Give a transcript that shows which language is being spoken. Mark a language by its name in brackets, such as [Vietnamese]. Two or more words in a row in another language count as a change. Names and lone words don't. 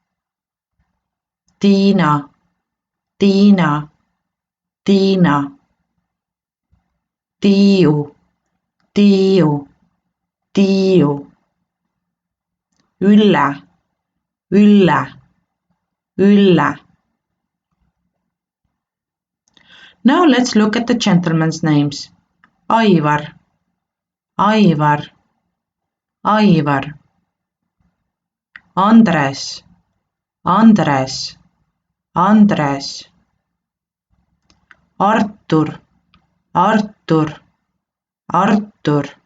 [English] Tiina, Tiina, Tiina. Tiiu, Tiiu, Tiiu. Ülle, Ülle, Ülle. Now let's look at the gentlemen's names. Aivar, Aivar, Aivar. Andres, Andres, Andres. Artur, Artur, Artur.